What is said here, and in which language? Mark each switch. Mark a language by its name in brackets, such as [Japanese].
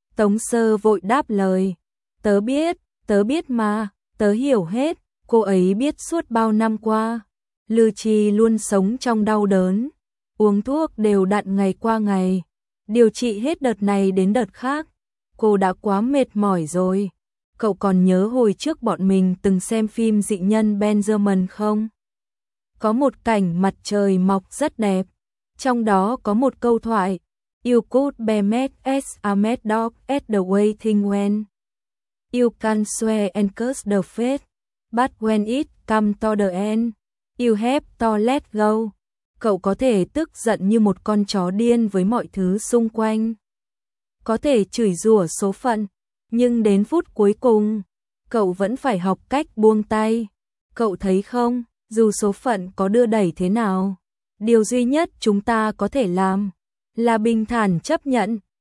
[Vietnamese] Tống Sơ vội đáp lời, tớ biết mà, tớ hiểu hết, cô ấy biết suốt bao năm qua, Lư Chi luôn sống trong đau đớn, uống thuốc đều đặn ngày qua ngày, điều trị hết đợt này đến đợt khác, cô đã quá mệt mỏi rồi. Cậu còn nhớ hồi trước bọn mình từng xem phim dị nhân Benjamin không? Có một cảnh mặt trời mọc rất đẹp, trong đó có một câu thoại. [English] You could be mad as a mad dog at the way things went. You can swear and curse the fate, but when it comes to the end, you have to let go. [Vietnamese] Cậu có thể tức giận như một con chó điên với mọi thứ xung quanh. Có thể chửi rủa số phận, nhưng đến phút cuối cùng, cậu vẫn phải học cách buông tay. Cậu thấy không, dù số phận có đưa đẩy thế nào, điều duy nhất chúng ta có thể làm là bình thản chấp nhận.